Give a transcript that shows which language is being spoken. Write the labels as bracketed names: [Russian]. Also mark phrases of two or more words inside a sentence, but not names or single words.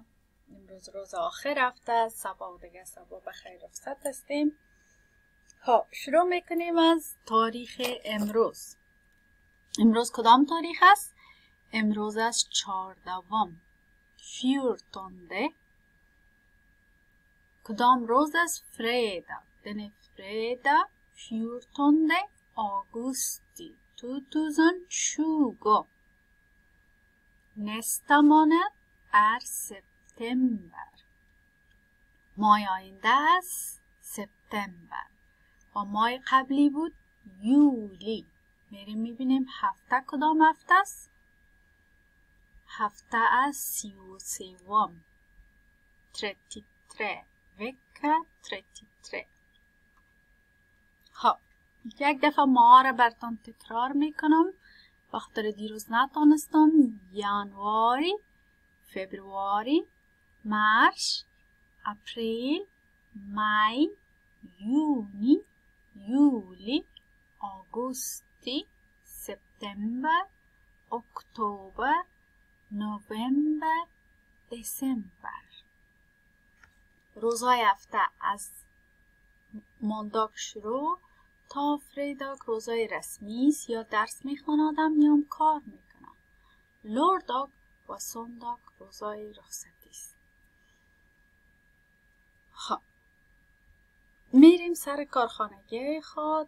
[Persian] امروز روز آخر هفته، صبح و دیگه صبح بخیر رخصت هستیم. شروع میکنیم از تاریخ امروز. امروز کدام تاریخ است؟ امروز از 14 14. کدام روز است؟ فریدا. [Swedish] Den fredag 14 augusti 2020. Nästa månad är september. [Persian] ماه آینده است سپتامبر و ماه قبلی بود یولی. میریم میبینیم هفته کدام هفته است؟ هفته از 33 33 vecka 33. یک دفعه ماه را براتون تکرار میکنم. بخاطر دیروز نتونستم. [Swedish] januari, februari, mars, april, maj, juni, juli, augusti, september, oktober, november, december. [Persian] روزهای هفته از مانداگ شروع تا فریداگ روزهای رسمی است، یا درس میخوانم یا کار میکنم. لورداگ و سونداگ روزهای رخصتی است. میریم سر کارخانگی خود.